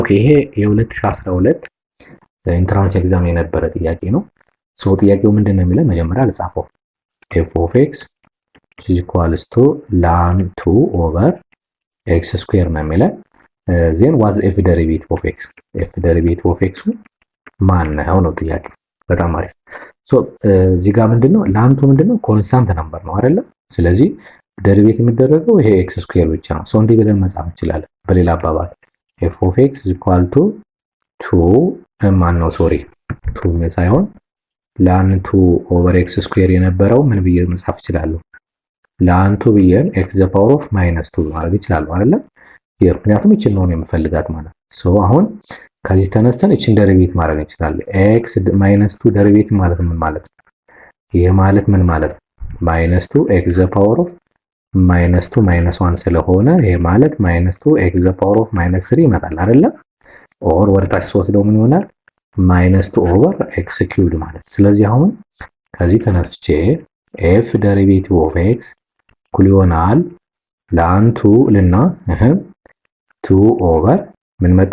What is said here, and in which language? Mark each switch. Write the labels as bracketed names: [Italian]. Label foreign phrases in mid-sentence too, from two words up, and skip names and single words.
[Amharic] ኦኬ ይሄ የ2012 ኢንትራንስ ኤግዛም የነበረ ጥያቄ ነው። ሶ ጥያቄው ምንድነው የሚለው መጀመሪያ ልጻፈው [English] f of x is equals to ln 2 over x square [Amharic] ነው የሚለው [English] then was f derivative of x f derivative of x [Amharic] ማን ነው ነው ጥያቄ። በጣም አሪፍ። ሶ እዚህ ጋር ምንድነው ln 2 ምንድነው [English] constant number [Amharic] ነው አይደለ? ስለዚህ ዴሪቬት የሚደረገው ይሄ [English] x square [Amharic] ብቻ ነው። ሶ እንዲህ ብለን መጻፍ እንችላለን። በሌላ አባባል [English] f of x is equal to 2 [Amharic] ማን ነው ሶሪ 2 ሳይሆን [English] ln 2 over x square [Amharic] የነበረው ምን ብዬ መጻፍ እችላለሁ? ln 2 ብዬ [English] x the power of -2 [Amharic] ማድረግ ይችላል አይደለ? ምክንያቱም እቺን ነው የምፈልጋት ማለት ሶ አሁን ከዚህ ተነስተን እቺን ዴሪቬት ማድረግ እንችላለን። x -2 ዴሪቬት ማለት ምን ማለት ነው? ይሄ ማለት ምን ማለት ነው? [English] -2 x the power of -2 -1 [Amharic] ስለሆነ ይሄ ማለት [English] -2 x the power of -3 [Amharic] ይመጣል አይደለ? ኦር ወደታች ስወስደው ምን ይሆናል? [English] -2 over x cubed [Amharic] ማለት። ስለዚህ አሁን ከዚህ ተነስቼ [English] f derivative of x [Amharic] እኩል ይሆናል ln 2 ልና 2 over ምን መጣ?